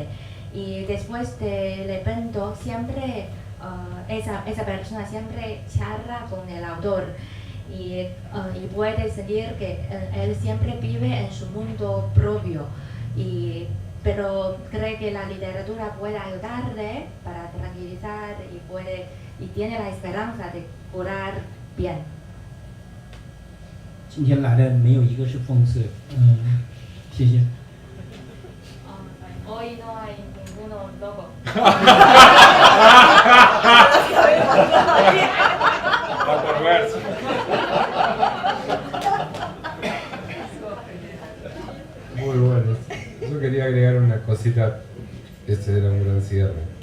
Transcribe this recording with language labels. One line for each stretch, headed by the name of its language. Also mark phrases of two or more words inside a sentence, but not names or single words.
Spanish: Y después del evento siempre esa persona siempre charla con el autor y puede sentir que él siempre vive en su mundo propio, pero cree que la literatura puede ayudarle para tranquilizar y tiene la esperanza de curar bien.
Chinese: 今天来的没有一个是讽刺，谢谢。
Spanish: Va por verso. Muy bueno. Yo quería agregar una cosita. Este era un gran cierre.